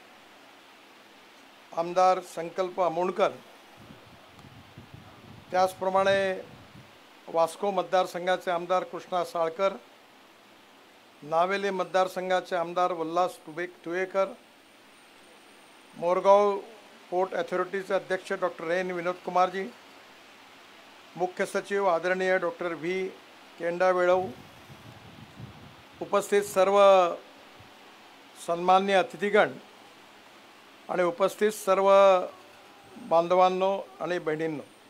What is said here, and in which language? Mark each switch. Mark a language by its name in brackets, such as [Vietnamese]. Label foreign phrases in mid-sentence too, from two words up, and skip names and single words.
[Marathi] आमदार संकल्प अमोणकर, त्याचप्रमाणे वास्को मतदारसंघाचे आमदार कृष्णा साळकर, नावेली मतदारसंघाचे आमदार वल्लास तुयेकर, मोरगाव पोर्ट अथॉरिटीचे अध्यक्ष डॉक्टर एन विनोद कुमारजी, मुख्य सचिव आदरणीय डॉक्टर व्ही केंडावेळव, उपस्थित सर्व सन्माननीय अतिथीगण आणि उपस्थित सर्व बांधवांनो आणि बहिणींनो,